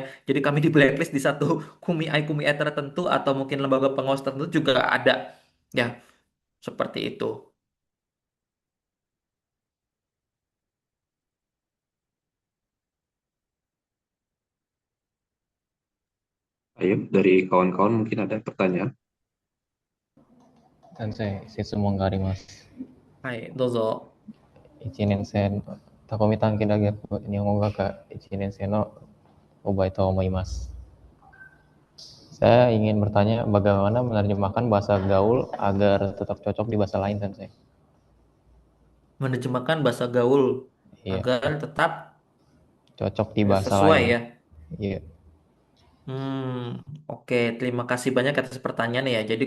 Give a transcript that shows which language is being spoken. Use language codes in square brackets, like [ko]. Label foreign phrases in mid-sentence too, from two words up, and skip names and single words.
[id] Jadi kami di blacklist di satu KUMI tertentu atau mungkin lembaga pengawas tertentu juga ada ya, seperti itu. Ayo, dari kawan-kawan mungkin ada pertanyaan. [ja] Sensei, Setsumoがあります。 Hai, dozo. 1年生のタコミ短期大学日本語学科1年生のオバイと思います。 [id] Saya ingin bertanya bagaimana menerjemahkan bahasa gaul agar tetap cocok di bahasa lain, Sensei. Menerjemahkan bahasa gaul Iya, agar tetap cocok di bahasa sesuai lain. ya. Iya, Oke, terima kasih banyak atas pertanyaan ya.